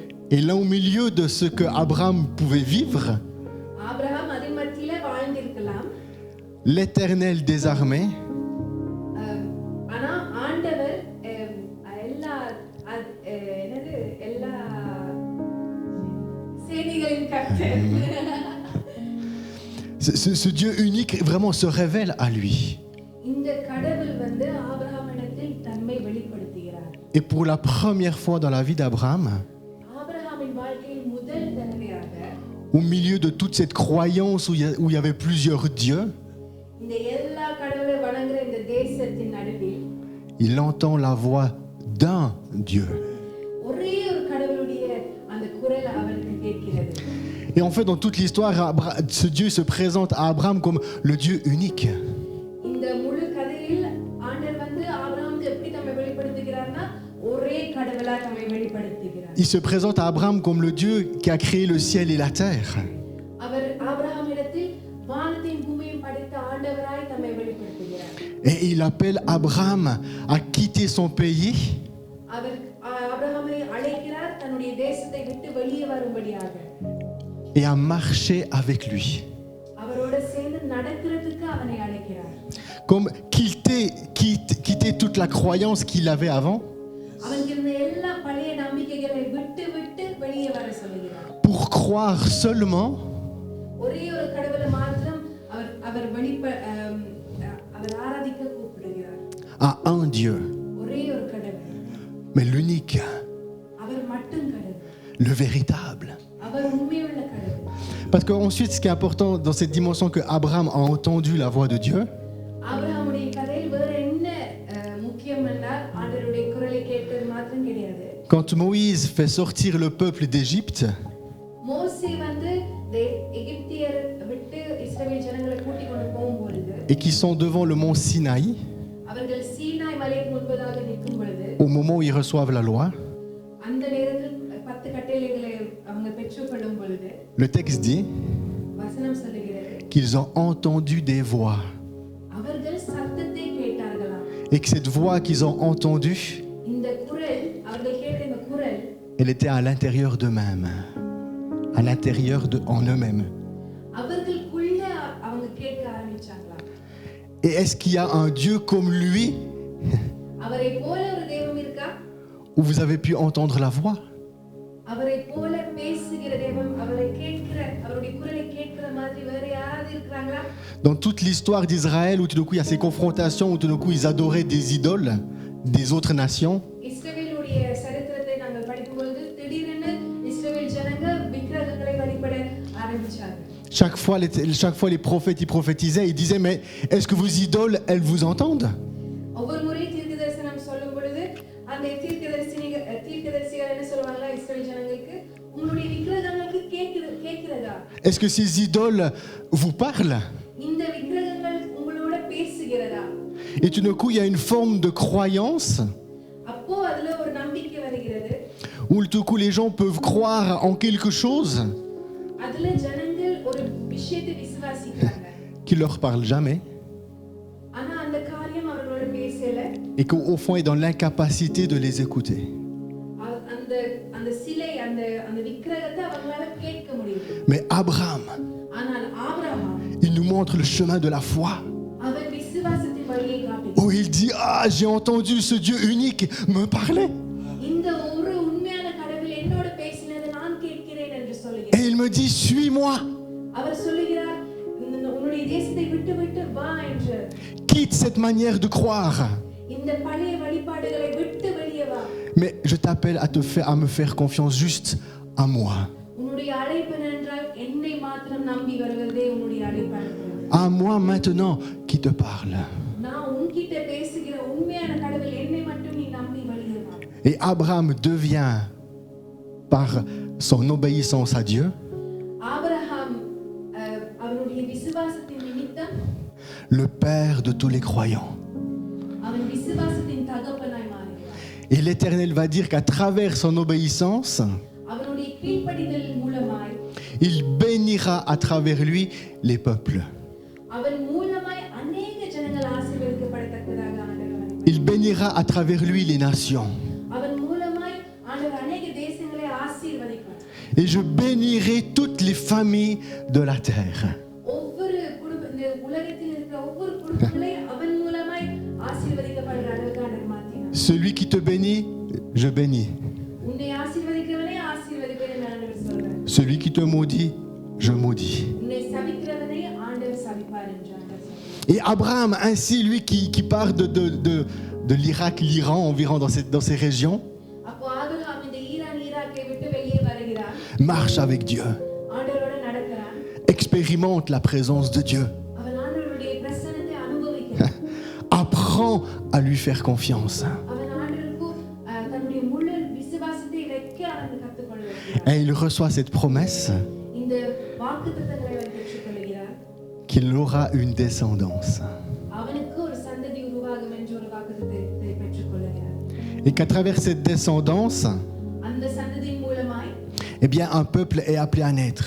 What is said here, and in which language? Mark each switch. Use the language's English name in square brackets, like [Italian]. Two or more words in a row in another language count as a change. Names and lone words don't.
[French] Et là, au milieu de ce que Abraham pouvait vivre, [Tamil] ஆபிரகாம் அதன் மத்தியில வாழ்ந்திருக்கலாம். [French] l'Éternel des armées [Tamil] ஆனா ஆண்டவர் எல்லா என்னது எல்லா சேனைகளின் கர்த்தர் [French] ce Dieu unique vraiment se révèle à lui. [Tamil] இந்த கடவுள் வந்து ஆபிரகாமிடத்தில் தம்மை வெளிப்படுத்துகிறார். [French] Et pour la première fois dans la vie d'Abraham, [Tamil] ஆபிரகாமின் வாழ்க்கையில் முதல் தடவையாக [French] au milieu de toute cette croyance où il y avait plusieurs dieux, [Tamil] இந்த எல்லா கடவுளை வணங்குற இந்த தேசத்தின் நடுவில் [French] il entend la voix d'un Dieu. [Tamil] ஒரே ஒரு கடவுளுடைய அந்த குரல் அவருக்கு கேட்கிறது. [French] Et en fait, dans toute l'histoire, ce Dieu se présente à Abraham comme le Dieu unique. [Tamil] இந்த முழு கதையில் ஆண்டவர் வந்து ஆபிரகாமுக்கு எப்படி தம்மை வெளிப்படுத்துகிறார்னா ஒரே கடவுளா தம்மை வெளிப்படுத்துகிறார். [French] Il se présente à Abraham comme le Dieu qui a créé le ciel et la terre. [Tamil] அவர் ஆபிரகாமிடத்தில் வானத்தையும் பூமியையும் படைத்த ஆண்டவராய் தம்மை வெளிப்படுத்துகிறார். [French] Et il appelle Abraham à quitter son pays [Tamil] அவர் ஆபிரகாமை அழைக்கிறார் தன்னுடைய தேசத்தை விட்டு வெளியே வரும்படியாக. [French] et à marcher avec lui. [Tamil] அவரோட சேர்ந்து நடக்கிறதுக்கு அவனை அழைக்கிறார். [French] Comme quitter toute la croyance qu'il avait avant [Tamil] அவனுக்கு இருந்த எல்லா பழைய நம்பிக்கைகளை விட்டு வெளியே வர சொல்கிறார். [French] pour croire seulement [Tamil] ஒரே ஒரு கடவுளை மாத்திரம் அவர் அவர் ஆராதிக்க கூப்பிடுகிறார். [French] à un Dieu, [Tamil] ஒரே ஒரு கடவுள், [French] mais l'unique, [Tamil] அவர் மட்டும் கடவுள், [French] le véritable. [Tamil] அவர் உண்மையுள்ள கடவுள். [French] Parce qu'ensuite, ce qui est important dans cette dimension que Abraham a entendu la voix de Dieu, [Tamil] ஆபிரகாமுடைய கதையில் வேற என்ன முக்கியம் என்றால் ஆண்டவருடைய குரலை கேட்டது மாத்திரம் கிடையாது. [French] quand Moïse fait sortir le peuple d'Égypte, [Tamil] மோசே வந்து எகிப்தியர் விட்டு இஸ்ரவேல் ஜனங்களை கூட்டிக் கொண்டு போகும்பொழுது [French] et qui sont devant le mont Sinaï, [Tamil] அவர்கள் சீனாய் மலைக்கு முன்பதாக நிற்கும் பொழுது [French] au moment où ils reçoivent la loi, [Tamil] அந்த நேரத்தில் 10 கட்டளைகளை அவங்க பெற்றுக்கொள்ளும் பொழுது [French] le texte dit [Tamil] வசனம் சொல்லுகிறது [French] qu'ils ont entendu des voix. [Tamil] அவர்கள் சத்தத்தை கேட்டார்களாம். [French] Et que cette voix qu'ils ont entendue, [Tamil] இந்த குரல் அவர்கள் கேட்ட இந்த குரல் [French] elle était à l'intérieur d'eux-mêmes, à l'intérieur en eux-mêmes. [Tamil] அவர்களுக்குள்ள அவங்க கேட்க ஆரம்பிச்சாங்களாம். [French] Et est-ce qu'il y a un Dieu comme lui [Tamil] அவரை போல ஒரு தெய்வம் இருக்கா? [French] où vous avez pu entendre la voix? [Tamil] அவரை போல பேசுகிற தெய்வம், அவருடைய குரலை கேட்கிற மாதிரி வேற யாராவது இருக்காங்களா? [French] Dans toute l'histoire d'Israël, où tout d'un coup il y a ces confrontations, où tout d'un coup ils adoraient des idoles des autres nations, [Tamil] இஸ்ரவேலுடைய சரித்திரத்தை நாங்கள் படிக்கும்போது திடீரென இஸ்ரவேல் ஜனங்க விக்கிரகங்களை வழிபட ஆரம்பிச்சாங்க. [French] Chaque fois, les prophètes, ils prophétisaient, ils disaient, mais est-ce que vos idoles, elles vous entendent? [Tamil] ஒவ்வொரு முறை தீர்க்கதரிசனம் சொல்லும் பொழுது அந்த தீர்க்கதரிசிகள் என்ன சொல்வாங்களா இஸ்ரவேல் ஜனங்களுக்கு உங்களுடைய விக்கிரகங்களுக்கு கேக்குறதா? [French] Est-ce que ces idoles vous parlent? [Tamil] இந்த விக்கிரகங்கள் உங்களோட பேசுகிறதா? [French] Et tout d'un coup, il y a une forme de croyance [Tamil] அப்போ அதுல ஒரு நம்பிக்கை வருகிறது. [French] où tout d'un coup, les gens peuvent croire en quelque chose [Tamil] அதுல ஜனங்கள் ஒரு விஷயத்தை விசுவாசிக்கிறாங்க. [French] qui leur parle jamais [Tamil] ஆனா அந்த காரியம் அவர்களோட பேசல. [French] et qu'au fond est dans l'incapacité de les écouter. [Tamil] அந்த அந்த சிலை அந்த அந்த விக்கிரகத்தை அவங்களால கேட்க முடியும். [French] Mais Abraham, [Tamil] ஆனால் ஆபிரகாம் [French] il nous montre le chemin de la foi. [Tamil] அவர் விசுவாசத்தின் வழியை காட்டுகிறார். [French] Où il dit, ah, j'ai entendu ce Dieu unique me parler. [Tamil] இந்த ஒரு உண்மையான கடவுள் என்னோட பேசினதை நான் கேட்கிறேன் என்று [French] Et [Tamil] சொல்கிறார். [French] il me dit, suis-moi. [Tamil] அவர் சொல்கிறார் உன்னுடைய தேசத்தை விட்டு வா என்று. [French] Quitte cette manière de croire. [Tamil] இந்த பழைய வழிபாடுகளை விட்டு வெளியே வா. [French] Mais je t'appelle à me faire confiance juste à moi. [Tamil] உன்னுடைய அழைப்பு என்றால் என்னை மாத்திரம் நம்பி வருவதே உன்னுடைய அழைப்பு. [French] À moi maintenant qui te parle. [Tamil] நான் உன்கிட்ட பேசுகிற உண்மையான கடவுள் என்னை மட்டும் நீ நம்பி வெளியே வா. [French] Et Abraham devient, par son obéissance à Dieu, [Tamil] ஆபிரகாம் அவருடைய விசுவாசத்தின் நிமித்தம் [French] le père de tous les croyants. [Tamil] அவன் விசுவாசத்தின் தகப்பனாய் மாறுகிறான். [French] Et l'Éternel va dire qu'à travers son obéissance, [Tamil] அவருடைய கீழ்ப்படிதல் மூலமாய் [French] il bénira à travers lui les peuples. [Tamil] அவன் மூலமாய் अनेक ஜனங்கள் ஆசீர்வதிக்கப்படத்தக்கதாக ஆண்டவர். [French] Il bénira à travers lui les nations. [Tamil] அவன் மூலமாய் ஆண்டவர் अनेक தேசங்களை ஆசீர்வதிப்பார். [French] Et je bénirai toutes les familles de la terre. [Tamil] ஒவ்வொரு இந்த உலகத்தில் இருக்கிற ஒவ்வொரு குடும்பங்களையும் அவன் மூலமாய் ஆசீர்வதிக்கப்படுற அளவுக்கு ஆண்டவர் மாத்தினார். [French] Celui qui te bénit, je bénis. [Tamil] உன்னை ஆசீர்வதிக்கிறவனே ஆசீர்வதிப்பேன் என்று ஆண்டவர் சொல்றார். [French] Celui qui te maudit, je maudis. [Tamil] உன்னை சபிக்கிறவனே ஆண்டவர் சபிப்பார் என்று ஆண்டவர் சொல்றார். [French] Et Abraham, ainsi lui qui part de l'Irak, l'Iran, environ dans ces régions, [Tamil] அப்போ ஆபிரகாம் இந்த ஈராக்கை விட்டு வெளியே வருகிறார். [French] marche avec Dieu, [Tamil] ஆண்டவரோட நடக்கிறான். [French] expérimente la présence de Dieu, [Tamil] அவன் ஆண்டவருடைய பிரசன்னத்தை அனுபவிக்கிறான். [French] apprend à lui faire confiance. [Tamil] அவன் ஆண்டவருக்கு தன்னுடைய முழு விசுவாசத்தை வைக்க அவன் கற்றுக்கொள்கிறான். [French] Et il reçoit cette promesse [Tamil] இந்த வாக்குத்தத்தங்களை அவன் பெற்றுக்கொள்கிறார். [French] qu'il aura une descendance. [Tamil] அவனுக்கு ஒரு சந்ததி உருவாகும் என்ற ஒரு வாக்குத்தத்தத்தை பெற்றுக்கொள்கிறார். [French] Et qu'à travers cette descendance, [Tamil] அந்த சந்ததியின் மூலமாய் [French] eh bien, un peuple est appelé à naître.